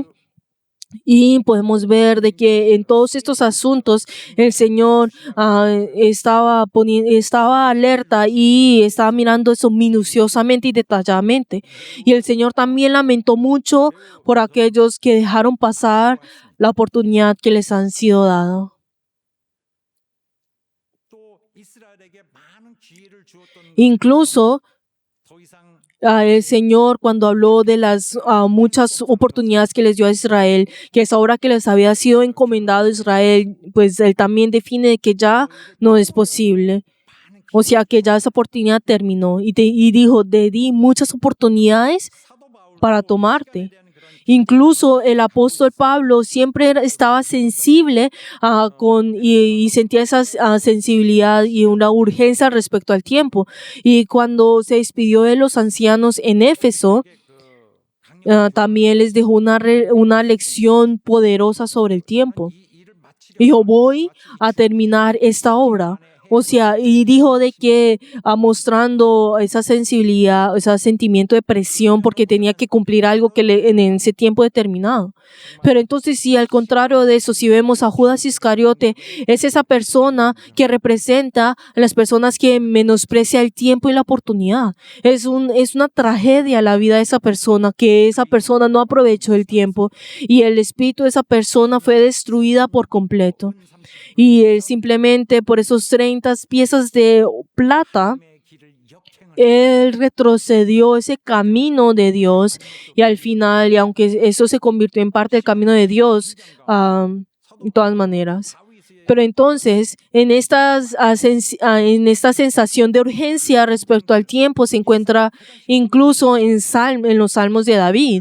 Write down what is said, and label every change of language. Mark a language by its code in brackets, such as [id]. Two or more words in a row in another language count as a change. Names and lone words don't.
[es] Y podemos ver de que en todos estos asuntos el Señor estaba alerta y estaba mirando eso minuciosamente y detalladamente. Y el Señor también lamentó mucho por aquellos que dejaron pasar la oportunidad que les han sido dada. [ko] 또 이스라엘에게 많은 기회를 주었던 [es] Incluso [ko] 더 이상 [es] el Señor, cuando habló de las muchas oportunidades que les dio a Israel, que es ahora que les había sido encomendado a Israel, pues Él también define que ya no es posible. O sea, que ya esa oportunidad terminó. Y dijo, te di muchas oportunidades [ko] 사도 바울도 [es] para [ko] 시간에 [es] tomarte. [ko] 대한 그런 [es] Incluso el apóstol Pablo siempre estaba sensible y sentía esa sensibilidad y una urgencia respecto al tiempo. Y cuando se despidió de los ancianos en Éfeso, también les dejó una lección poderosa sobre el tiempo. [ko] 이 일을 마치려 [es] Dijo, voy a terminar esta obra. O sea, y dijo de que mostrando esa sensibilidad, ese sentimiento de presión porque tenía que cumplir algo en ese tiempo determinado. Pero entonces, si al contrario de eso, si vemos a Judas Iscariote, es esa persona que representa a las personas que menosprecia el tiempo y la oportunidad. Es una tragedia la vida de esa persona, que esa persona no aprovechó el tiempo y el espíritu de esa persona fue destruida por completo. Y él simplemente por esos 30 piezas de plata, [ko] 의 길을 역행을 [es] él retrocedió ese camino de Dios, y al final, y aunque eso se convirtió en parte del camino de Dios, de todas maneras. [ko] 다윗의 [es] Pero entonces, en esta sensación de urgencia respecto al tiempo se encuentra incluso en los Salmos de David.